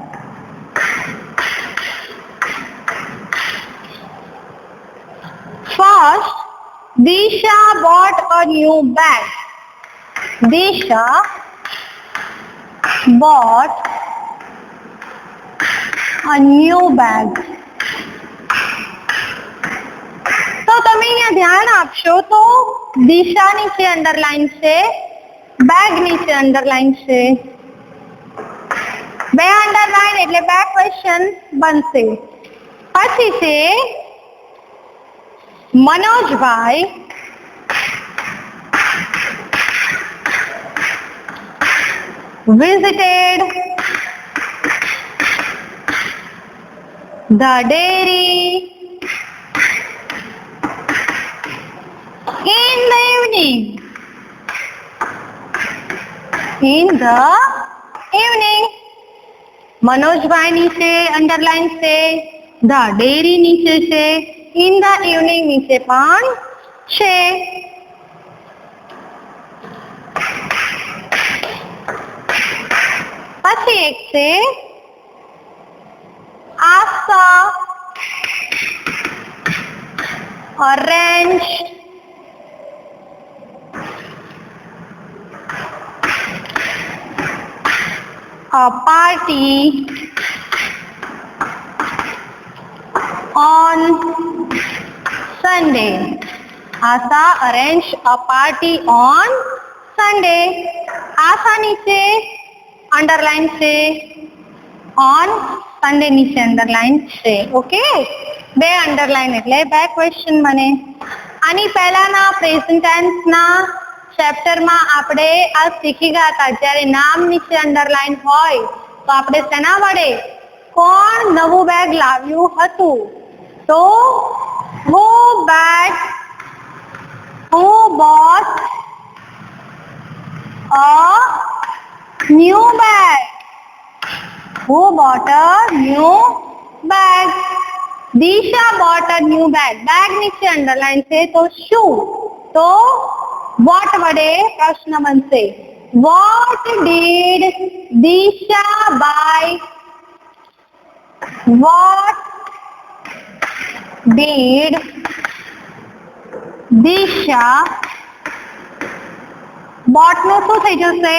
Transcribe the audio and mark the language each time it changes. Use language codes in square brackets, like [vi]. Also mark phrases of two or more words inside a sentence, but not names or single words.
[en] First, Disha bought a new bag. Disha bought a new bag. [gu] તો તમે અહીંયા ધ્યાન આપશો તો દિશા નીચે અંડરલાઈન છે, બેગ નીચે અંડરલાઈન છે. બે અંડરલાઈન એટલે બે ક્વેશ્ચન બનશે. [en] પછી છે મનોજભાઈ visited the dairy in the evening. In the evening. [gu] મનોજભાઈ નીચે અંડરલાઈન છે, [en] the dairy [gu] નીચે છે, [en] in the evening [gu] નીચે પણ છે. પછી એક છે [en] આશા arranged a party on Sunday. Asha arranged a party on Sunday. [gu] Asha નીચે અંડરલાઈન છે, [en] on Sunday [gu] નીચે અંડરલાઈન છે. ઓકે, બે અંડરલાઈન એટલે બે ક્વેશ્ચન બને. આની પહેલાના [en] present tense [gu] ચેપ્ટરમાં આપણે આ શીખી ગયા હતા. જ્યારે નામ નીચે અંડરલાઈન હોય તો આપણે તેના વડે કોણ નવું બેગ લાવ્યું હતું તો [en] who bought a new bag? [gu] Who bought a new bag? [en] Disha bought a new bag. Bag [gu] નીચે અંડરલાઈન છે તો શું? તો what વડે પ્રશ્ન બનશે. [en] What did Disha buy? What did Disha bought [gu] નું શું થઈ જશે?